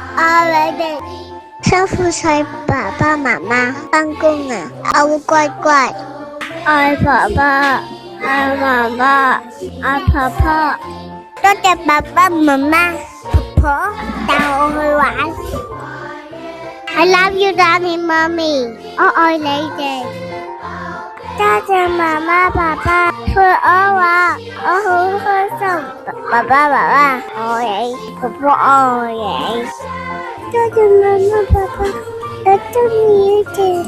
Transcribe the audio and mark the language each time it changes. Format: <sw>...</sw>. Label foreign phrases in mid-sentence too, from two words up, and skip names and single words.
<yue>愛你哋，辛苦晒爸爸媽媽返工啊！我會乖乖，愛爸爸，愛媽媽，愛婆婆。多謝爸爸媽媽、婆婆帶我去玩。</yue> <en>I love you, Daddy, Mommy，</en> <yue>我愛你哋。多謝媽媽、爸爸陪我玩，我好開心。爸爸、媽媽愛你，婆婆愛你。多謝媽媽、爸爸，我中意你哋。</yue>